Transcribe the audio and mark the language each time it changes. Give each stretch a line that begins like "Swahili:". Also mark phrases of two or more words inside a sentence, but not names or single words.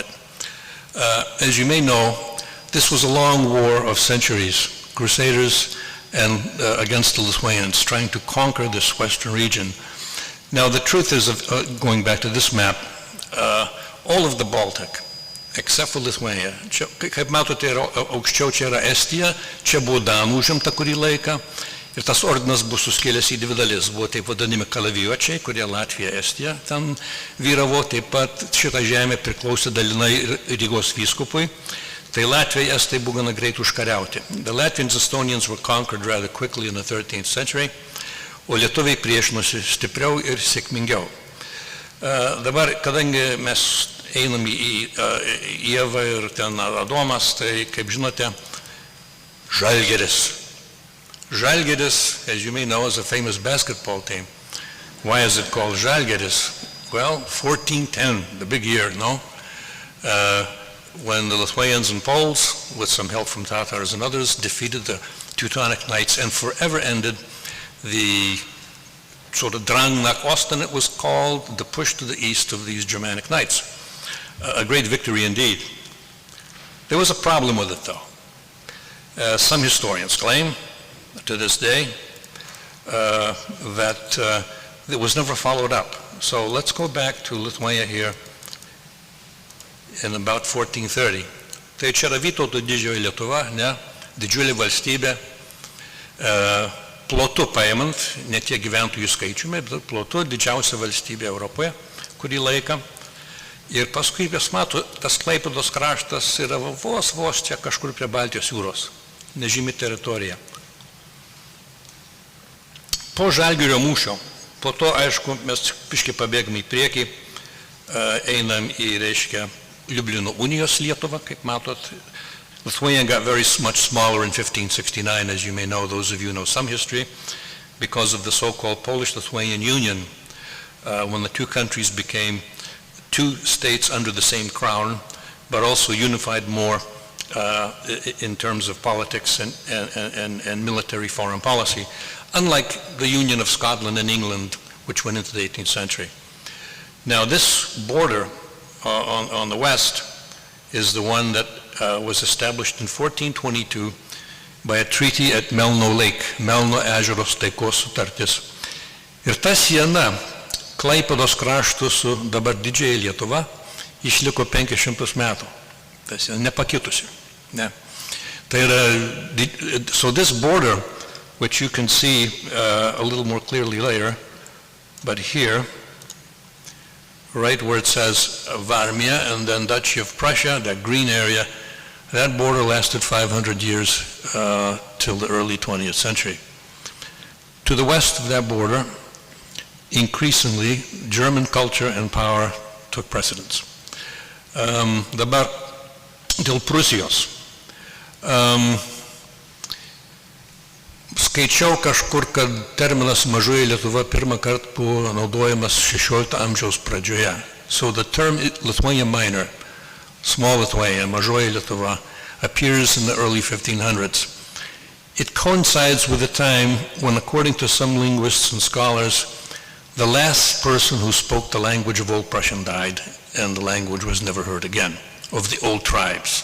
English: As you may know, this was a long war of centuries, Crusaders and against the Lithuanians, trying to conquer this western region. Now, the truth is, going back to this map, all of the Baltic, except for Lithuania.
Lithuanian: Čia, kaip matote, aukščiau čia yra Estija, čia buvo Danų užimta kurį laiką, ir tas ordinas buvo suskėlęs į dvi dalis. Buvo taip vadinami kalavijuočiai, kurie Latvija, Estija ten vyravo, taip pat šitą žemę priklausė dalinai Rygos vyskupui. Tai Latvijai, Estai buvo gana greit užkariauti.
English: The Latvians and Estonians were conquered rather quickly in the 13th century,
Lithuanian: o lietuviai priešinosi stipriau ir sėkmingiau. Dabar, kadangi mes einam į Ievą ir ten Adomas, tai, kaip žinote, Žalgiris. Žalgiris,
English: as you may know, is a famous basketball team. Why is it called Žalgiris? Well, 1410, the big year, no? When the Lithuanians and Poles, with some help from Tatars and others, defeated the Teutonic Knights and forever ended the sort of
German: Drang nach Osten,
English: it was called, the push to the east of these Germanic Knights. A great victory indeed. There was a problem with it, though. Some historians claim, to this day, that it was never followed up. So let's go back to Lithuania here in about 1430.
Lithuanian: Tai čia yra Vytauto didžioji Lietuva, ne, didžiulė valstybė, plotu paimant, ne tiek gyventojų skaičiumi, bet plotu didžiausia valstybė Europoje, kurį laiką. Ir paskui, jūs mato, tas Klaipėdos kraštas yra vos čia kažkur prie Baltijos jūros, nežymi teritorija. Po Žalgirio mūšio, po to, aišku, mes biškį pabėgame į priekį, einam į, reiškia, Liublino unijos Lietuvą, kaip matot.
English: Lithuania got very much smaller in 1569, as you may know, those of you who know some history, because of the so-called Polish-Lithuanian Union, when the two countries became two states under the same crown, but also unified more in terms of politics and military foreign policy, unlike the Union of Scotland and England, which went into the 18th century. Now, this border on the west is the one that was established in 1422 by a treaty at Melno Lake,
Lithuanian: Melno ežero taikos sutartis. Ir ta siena Klaipėdos kraštu su dabar didžiąja Lietuva išliko 500 metų. Tas nepakitusi. Ne. Tai yra,
English: so this border, which you can see a little more clearly later, but here, right where it says Varmia and then Duchy of Prussia, that green area, that border lasted 500 years till the early 20th century. To the west of that border, increasingly, German culture and power took precedence.
Lithuanian: Dabar dėl Prūsijos. Skaičiau kažkur, kad terminas mažoji Lietuva pirmą kartą buvo naudojamas 16 amžiaus pradžioje.
English: So the term Lithuania Minor, small Lithuania,
Lithuanian: mažoji Lietuva,
English: appears in the early 1500s. It coincides with a time when, according to some linguists and scholars, the last person who spoke the language of Old Prussian died, and the language was never heard again, of the old tribes.